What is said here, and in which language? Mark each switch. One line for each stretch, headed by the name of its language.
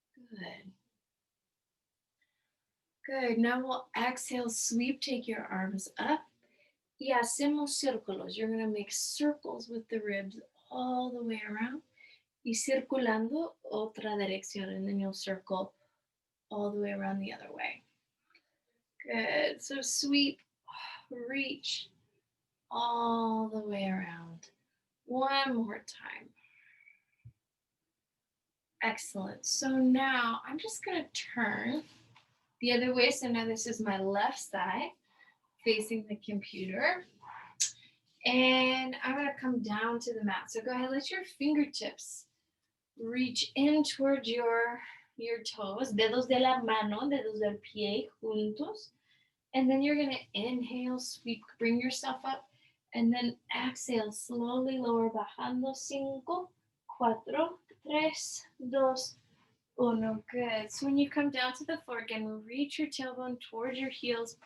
English: Good. Good. Now we'll exhale, sweep, take your arms up.
Spanish: Y hacemos círculos.
English: You're going to make circles with the ribs all the way around.
Spanish: Y circulando otra dirección.
English: And then you'll circle all the way around the other way. Good. So sweep, reach all the way around. One more time. Excellent. So now I'm just going to turn the other way. So now this is my left side facing the computer. And I'm going to come down to the mat. So go ahead, let your fingertips reach in towards your toes.
Spanish: Dedos de la mano, dedos del pie juntos.
English: And then you're going to inhale, sweep, bring yourself up. And then exhale, slowly lower,
Spanish: bajando.
English: 5, 4, 3, 2, 1. Good. So when you come down to the floor again, reach your tailbone towards your heels.